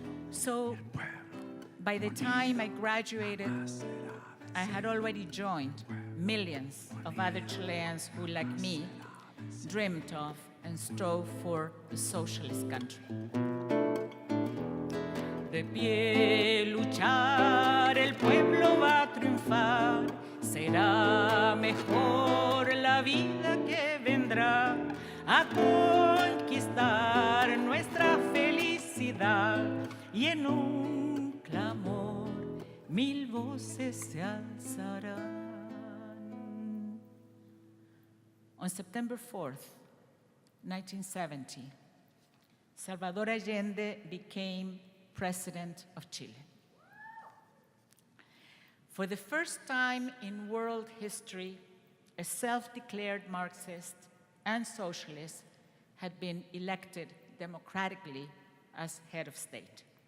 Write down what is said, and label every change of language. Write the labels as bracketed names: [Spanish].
[English] So, by the time I graduated, I had already joined millions of other Chileans who, like me, dreamed of and strove for a socialist country. [Spanish] De pie luchar, el pueblo va a triunfar, será mejor la vida que vendrá, a conquistar nuestra felicidad, y en un clamor mil voces se alzarán. [English] On September 4th, 1970, Salvador Allende became President of Chile. For the first time in world history, a self-declared Marxist and socialist had been elected democratically as head of state.